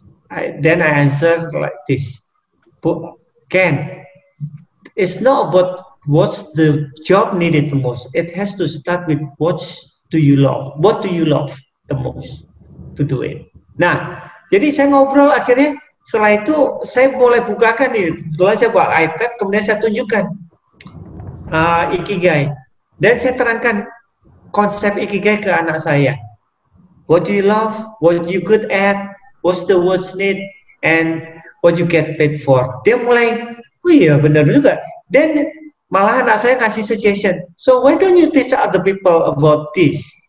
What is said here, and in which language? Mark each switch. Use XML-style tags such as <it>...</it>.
<en>Then I answer like this, Ken, it's not about what's the job needed the most. It has to start with what do you love the most to do it.</en> <id>Nah, jadi saya ngobrol, akhirnya setelah itu saya mulai bukakan nih, kebetulan saya bawa iPad, kemudian saya tunjukkan Ikigai, dan saya terangkan konsep Ikigai ke anak saya.</id> <en>What do you love? What you good at? What's the words need? And what you get paid for?</en> <id>Dia mulai, oh iya benar juga. Dan malah anak saya kasih suggestion.</id> <en>So why don't you teach other people about this?</en>